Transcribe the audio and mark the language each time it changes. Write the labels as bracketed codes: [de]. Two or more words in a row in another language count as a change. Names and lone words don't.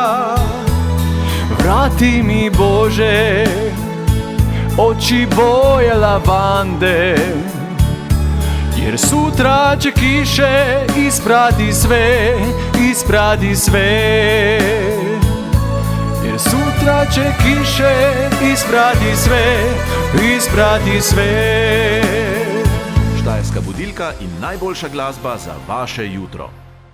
[hr] Vrati mi, Bože, oči boje lavande, jer sutra će kiše isprati sve, isprati sve. Jer sutra će kiše isprati sve, isprati sve. [sl] Štajerska budilka in najboljša glasba za vaše jutro.